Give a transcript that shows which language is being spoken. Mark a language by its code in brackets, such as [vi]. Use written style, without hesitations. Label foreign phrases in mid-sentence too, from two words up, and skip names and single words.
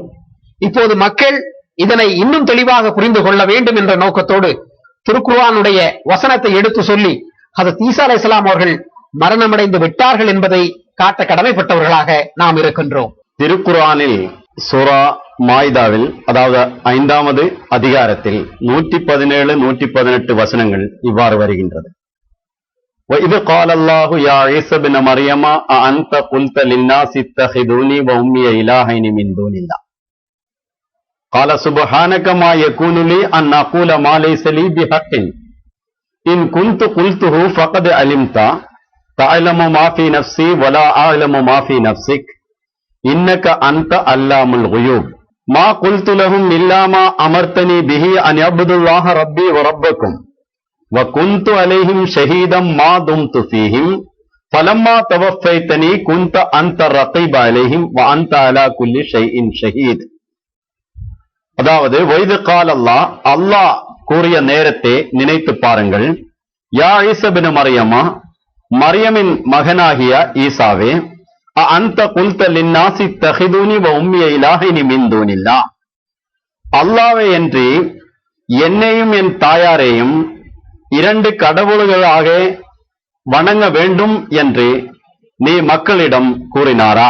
[ta] இப்போது மக்கள் இதனை இன்னும் தெளிவாக புரிந்து கொள்ள வேண்டும் என்ற நோக்கத்தோடு திருக்குர்ஆனுடைய வசனத்தை எடுத்து சொல்லி ஹஜரத் ஈசா அலைஹிஸ்ஸலாம் அவர்கள் மரணமடைந்து விட்டார்கள் என்பதை காட்ட கடமைப்பட்டவர்களாக நாம் இருக்கின்றோம். திருக்குர்ஆனில் சூரா மாயிதாவில், அதாவது 5வது அதிகாரத்தில் 117, 118 வசனங்கள் இவ்வாறு வருகின்றது. [ar] وَإِذْ قَالَ اللَّهُ يَا عِيسَى ابْنَ مَرْيَمَ أَأَنْتَ قُلْتَ لِلنَّاسِ اتَّخِذُونِي وَأُمِّيَ إِلَٰهَيْنِ مِن دُونِ اللَّهِ قَالَ سُبْحَانَكَ مَا يَكُونُ لِي أَنْ أَقُولَ مَا لَيْسَ لِي بِحَقٍّ إِنْ كُنتُ قُلْتُهُ فَقَدْ عَلِمْتَ تَعْلَمُ مَا فِي نَفْسِي وَلَا أَعْلَمُ مَا فِي نَفْسِكَ إِنَّكَ أَنْتَ عَلَّامُ الْغُيُوبِ مَا قُلْتُ لَهُمْ إِلَّا مَا أَمَرْتَنِي بِهِ أَنْ اعْبُدُوا اللَّهَ رَبِّي وَرَبَّكُمْ وَكُنْتُ عَلَيْهِمْ شَهِيدًا مَا دُمْتُ فِيهِمْ فَلَمَّا تَوَفَّيْتَنِي كُنْتَ أَنْتَ الرَّقِيبَ عَلَيْهِمْ وَأَنْتَ عَلَى كُلِّ شَيْءٍ شَهِيدٌ. [ta] அதாவது [ar] وإذ قال الله [ta] கூறிய நேரத்தை நினைத்து பாருங்கள். [ar] يا عيسى ابن مريم, [ta] மரியமின் மகனாகிய ஈசாவே, [ar] أنت قلت للناس اتخذوني وأمي إلهين من دون الله, [ta] அல்லாஹ்வை என்று என்னையும் என் தாயாரையும் 2 கடவுள்களாக வணங்க வேண்டும் என்று நீ மக்களிடம் கூறினாரா?